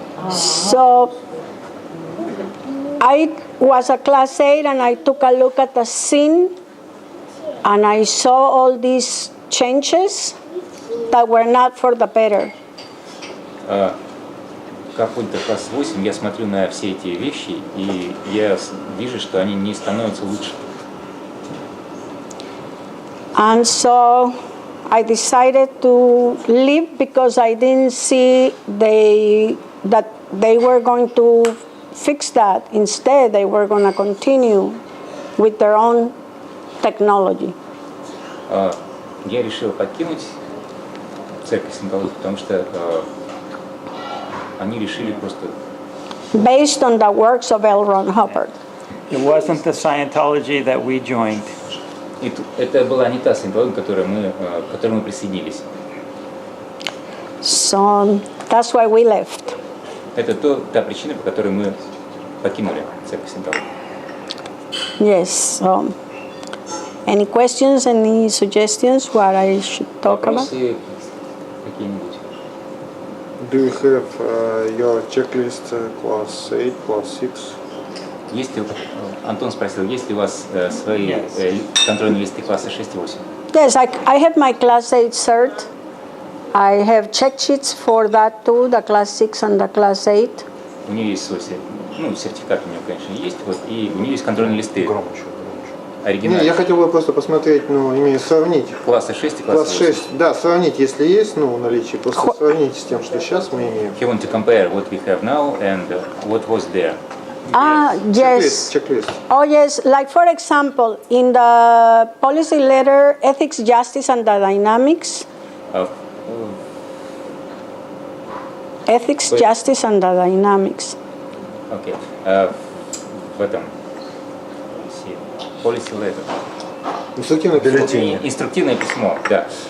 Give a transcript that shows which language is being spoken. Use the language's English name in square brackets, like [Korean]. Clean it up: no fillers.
[English] So I was a Class 8 and I took a look at the scene and I saw all these changes that were not for the better. [Russian] Как аудитор класса 8 я смотрю на все эти вещи и я вижу, что они не становятся лучше. [English] And so I decided to leave because I didn't see that they were going to fix that. Instead, they were going to continue with their own technology. [Russian] Я решил покинуть церковь Саентологии, потому что они решили просто... [English] Based on the works of L. Ron Hubbard. It wasn't the Scientology that we joined. [Russian] Это была не та саентология, к которой мы присоединились. [English] So that's why we left. [Russian] Это та причина, по которой мы покинули церковь Саентологии. [English] Yes. Any questions? Any suggestions? What I should talk about? [Russian] Вопросы какие-нибудь? [English] Do you have your checklist class 8, class 6? [Russian] Есть ли, Антон спросил, есть ли у вас свои контрольные листы класса 6 и 8? [English] Yes, I have my Class 8 cert. I have check sheets for that too, the Class 6 and the Class 8. [Russian] У нее есть свой сертификат у нее, конечно, есть, вот, и у нее есть контрольные листы. Оригинальные. Не, я хотел бы просто посмотреть, имею сравнить. Класса 6 и класса 8. 6, да, сравнить, если есть, в наличии, просто сравнить с тем, что сейчас мы имеем. [English] He want to compare what we have now and what was there. Yes. Checklist. Oh, yes. Like, for example, in the policy letter, ethics, justice, and the dynamics. Ethics, justice, and the dynamics. Okay. [Russian] В этом policy letter. Инструктивное бюллетень. Инструктивное письмо, да.